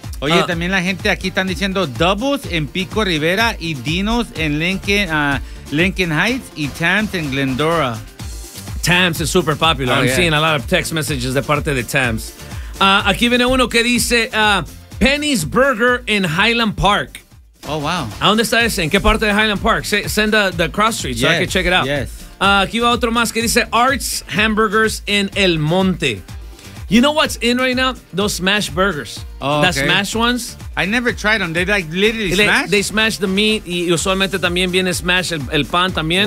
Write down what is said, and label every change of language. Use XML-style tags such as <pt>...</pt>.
<es>Oye, también la gente aquí están diciendo Doubles en Pico Rivera y Dino's en Lincoln Heights y Tams en Glendora.</es> <en>Tams is super popular. Oh,</en> <es>I'm seeing a lot of text messages de parte de Tams. Aquí viene uno que dice Penny's Burger in Highland Park.</es> <en>Oh, wow.</en> <es>¿A dónde está ese? ¿En qué parte de Highland Park?</es> <en>Send the cross street so I can check it out. Yes.</en> <es>Aquí va otro más que dice Arts Hamburgers in El Monte.</es> <en>You know what's in right now? Those smash burgers. Oh, the okay. smash ones. I never tried them. They like literally smash? They smash the meat.</en> <es>Y usualmente también viene smash el pan también.</es>